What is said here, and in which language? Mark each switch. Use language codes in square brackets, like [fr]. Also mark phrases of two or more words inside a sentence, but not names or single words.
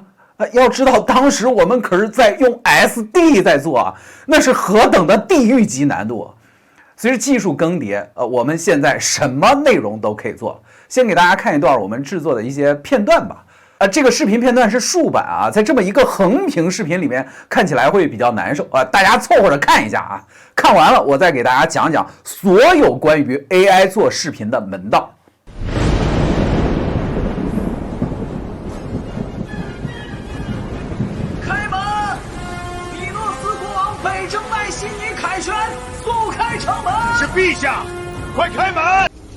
[zh] 要知道當時我們可是在用 SD 在做啊，那是何等的地獄級難度。隨着技術更迭，我們現在什麼內容都可以做。先給大家看一段我們制作的一些片段吧。這個視頻片段是竖版啊，在這麼一個橫屏視頻裡面看起來会比較難受啊，大家湊合着看一下啊。看完了我再給大家講講所有關於 AI 做視頻的門道。開門！比諾斯國王北征外悉尼凱旋，速開城門！是陛下，快開門！